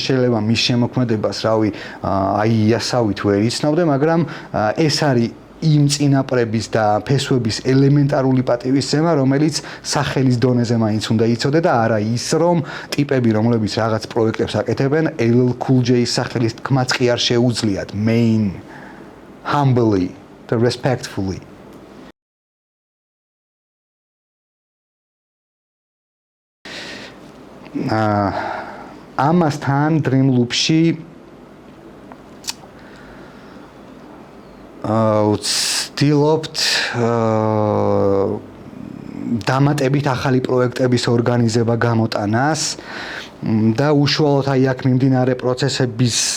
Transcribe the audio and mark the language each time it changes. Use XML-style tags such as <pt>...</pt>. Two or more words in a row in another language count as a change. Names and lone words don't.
<ka>შეიძლება მის შემოქმედებას, რავი, აი იასავით ვერ იცნობდე, მაგრამ ეს არის იმ წინაპრების და ფესვების ელემენტარული პატივისცემა, რომელიც სახელის დონეზე მაინც უნდა იცოდე და არა ის, რომ ტიპები, რომლებიც რაღაც პროექტებს აკეთებენ, LL Cool J-ის სახელის თქმაც კი არ შეუძლიათ,</ka> <en>main, humbly, respectfully.</en> <ka>ამასთან Dream Loop-ში ვცდილობთ დამატებით ახალი პროექტების ორგანიზება გამოტანას და უშუალოდ აი აქ მიმდინარე პროცესების</ka>